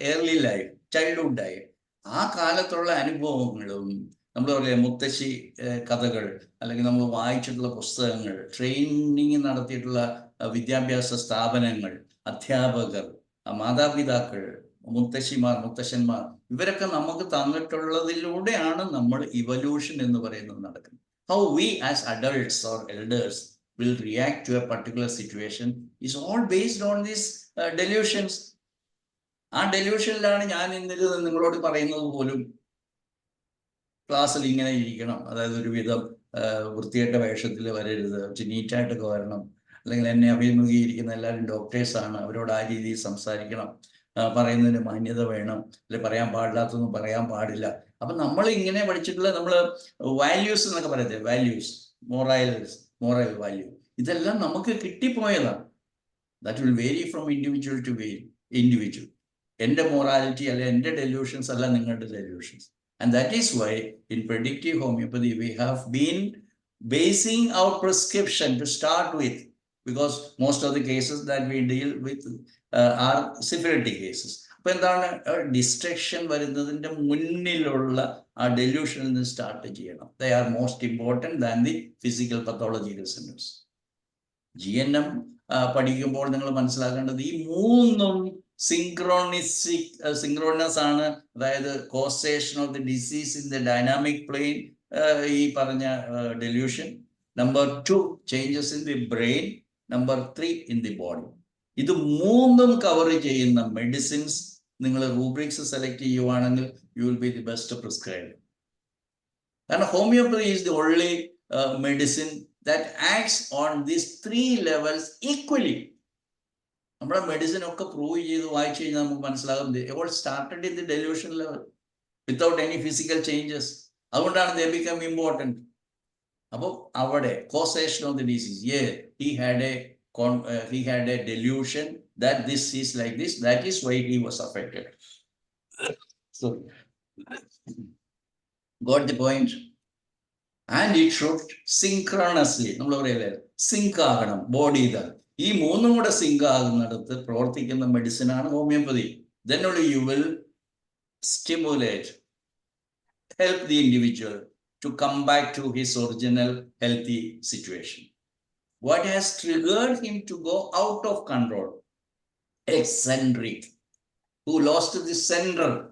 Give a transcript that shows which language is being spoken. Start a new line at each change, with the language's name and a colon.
Malayalam: Early life, childhood life, ആ കാലത്തുള്ള അനുഭവങ്ങളും, നമ്മൾ പറയുക മുത്തശ്ശി കഥകൾ, അല്ലെങ്കിൽ നമ്മൾ വായിച്ചിട്ടുള്ള പുസ്തകങ്ങൾ, ട്രെയിനിങ് നടത്തിയിട്ടുള്ള വിദ്യാഭ്യാസ സ്ഥാപനങ്ങൾ, അധ്യാപകർ, മാതാപിതാക്കൾ, മുത്തശ്ശിമാർ, മുത്തശ്ശന്മാർ, ഇവരൊക്കെ നമുക്ക് തന്നിട്ടുള്ളതിലൂടെയാണ് നമ്മൾ ഇവല്യൂഷൻ എന്ന് പറയുന്നത് നടക്കുന്നത്.
English: How we as adults or elders will react to a particular situation is all based on these delusions.
Malayalam: ആ ഡെല്യൂഷനിലാണ് ഞാൻ ഇന്നലെ നിങ്ങളോട് പറയുന്നത് പോലും. ക്ലാസ്സിൽ ഇങ്ങനെ ഇരിക്കണം, അതായത് ഒരുവിധം വൃത്തികെട്ട വേഷത്തിൽ വരരുത്, നീറ്റായിട്ടൊക്കെ വരണം, അല്ലെങ്കിൽ എന്നെ അഭിമുഖീകരിക്കുന്ന എല്ലാവരും ഡോക്ടേഴ്സാണ്, അവരോട് ആ രീതിയിൽ സംസാരിക്കണം, പറയുന്നതിന് മാന്യത വേണം, അല്ലെ പറയാൻ പാടില്ലാത്തൊന്നും പറയാൻ പാടില്ല. അപ്പം നമ്മൾ ഇങ്ങനെ പഠിച്ചിട്ടുള്ള നമ്മൾ വാല്യൂസ് എന്നൊക്കെ പറയട്ടെ, വാല്യൂസ്, മോറൽ വാല്യൂ, ഇതെല്ലാം നമുക്ക് കിട്ടിപ്പോയതാണ്.
English: That will vary from individual to individual.
Malayalam: എൻ്റെ മൊറാലിറ്റി അല്ലെ എൻ്റെ ഡെല്യൂഷൻസ് അല്ല നിങ്ങളുടെ delusions.
English: And that is why in predictive homeopathy we have been basing our prescription to start with, because most of the cases that we deal with are syphilitic cases.
Malayalam: അപ്പോൾ എന്താണ്, destruction വരുന്നതിൻ്റെ മുന്നിലുള്ള ആ ഡെല്യൂഷനിൽ നിന്ന് start ചെയ്യണം.
English: They are most important than the physical pathological symptoms.
Malayalam: GNM പഠിക്കുമ്പോൾ നിങ്ങൾ മനസ്സിലാക്കേണ്ടത് ഈ മൂന്നും സിങ്ക്രോണസ് ആണ്.
English: അതായത് causation of the disease in the dynamic plane,
Malayalam: ഈ പറഞ്ഞ delusion.
English: Number 2 changes in the brain. Number 3 in the body.
Malayalam: ഇത് മൂന്നും കവർ ചെയ്യുന്ന മെഡിസിൻസ് നിങ്ങൾ റൂബ്രിക്സ് സെലക്ട് ചെയ്യുവാണെങ്കിൽ
English: You will be the best prescriber. കാരണം homoeopathy is the only medicine that acts on these 3 levels equally.
Malayalam: നമ്മുടെ medicine ഒക്കെ prove ചെയ്ത് വായിച്ചു കഴിഞ്ഞാൽ നമുക്ക് മനസ്സിലാകും
English: All started in the delusion level without any physical changes.
Malayalam: അതുകൊണ്ടാണ്
English: They become important.
Malayalam: അപ്പോൾ അവിടെ
English: Causation of the disease, he had a delusion that this is like this, that is why he was affected. So got the point? And it should synchronously,
Malayalam: നമ്മൾ പറയല്ലേ, zinc ആകണം body. ഈ മൂന്നും കൂടെ zinc ആകുന്നിടത്ത് പ്രവർത്തിക്കുന്ന മെഡിസിനാണ് homeopathy.
English: Then only you will stimulate, help the individual to come back to his original healthy situation. What has triggered him to go out of control? Eccentric, who lost the center.